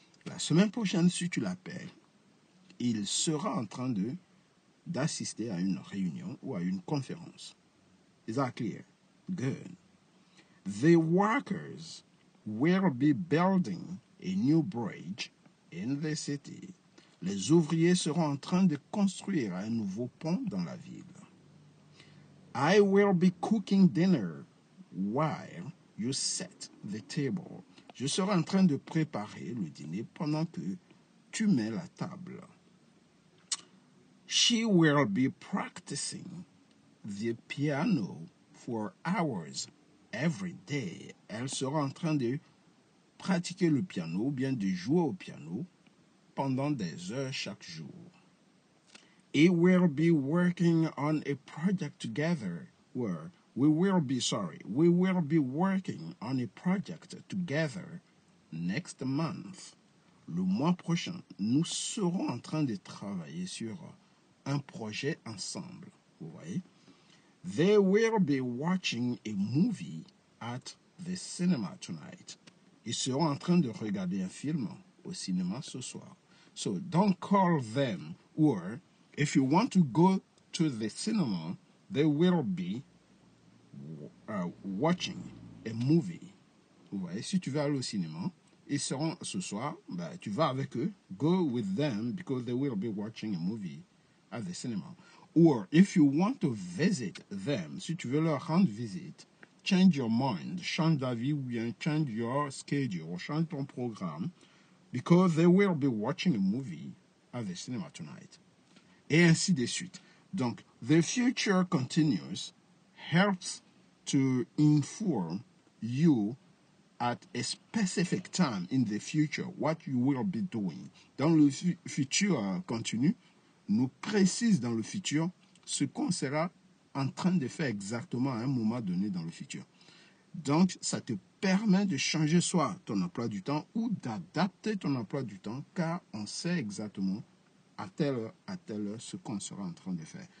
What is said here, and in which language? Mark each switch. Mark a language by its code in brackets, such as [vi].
[fr] La semaine prochaine, si tu l'appelles, il sera en train d'assister à une réunion ou à une conférence. [en] Is that clear? Good. The workers will be building a new bridge in the city. [fr] Les ouvriers seront en train de construire un nouveau pont dans la ville. [en] I will be cooking dinner while you set the table. [fr] Je serai en train de préparer le dîner pendant que tu mets la table. [en] She will be practicing the piano for hours every day. [fr] Elle sera en train de pratiquer le piano ou bien de jouer au piano pendant des heures chaque jour. [en] We will be working on a project together where we will be working on a project together next month. [fr] Le mois prochain, nous serons en train de travailler sur un projet ensemble. Vous voyez? [en] They will be watching a movie at the cinema tonight. [fr] Ils seront en train de regarder un film au cinéma ce soir. [en] So don't call them, or if you want to go to the cinema, they will be watching a movie. [fr] Vous voyez, si tu veux aller au cinéma, ils seront ce soir, tu vas avec eux, [en] go with them because they will be watching a movie at the cinema. Or if you want to visit them, [fr] si tu veux leur rendre visite, [en] change your mind, [fr] change d'avis ou bien [en] change your schedule, [fr] change ton programme, [en] because they will be watching a movie at the cinema tonight. [fr] Et ainsi de suite. Donc, [en] the future continuous helps to inform you at a specific time in the future what you will be doing. [fr] Dans le futur continu, nous précise dans le futur ce qu'on sera en train de faire exactement à un moment donné dans le futur. Donc, ça te permet de changer soit ton emploi du temps ou d'adapter ton emploi du temps car on sait exactement à telle heure ce qu'on sera en train de faire.